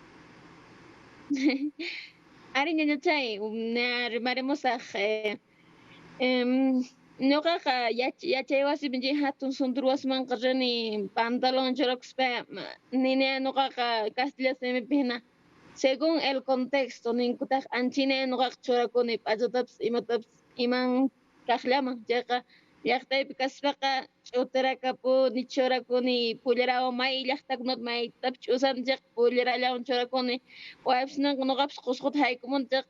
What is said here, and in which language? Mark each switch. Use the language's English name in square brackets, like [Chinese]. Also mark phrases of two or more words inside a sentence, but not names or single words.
[Quechua] Ari ñañachay rimarimusaq ñuqaqa yachay wasipi hatun suntur wasimanqa rini pantalon churakuspa nini ñuqaqa castilla simipi hina [Spanish] según el contexto [Quechua] ninkutaq anchina ñuqaqa churakuni p'achatapas imatapis iman kaqllaman chayqa llaqtaypi kaspaqa ch'utirakapuni churakuni pullerawan may llaqtakunata maytapis ch'usani chayqa pullerallawan churakuni waypis ñuqapis qusquta haykumuni chayqa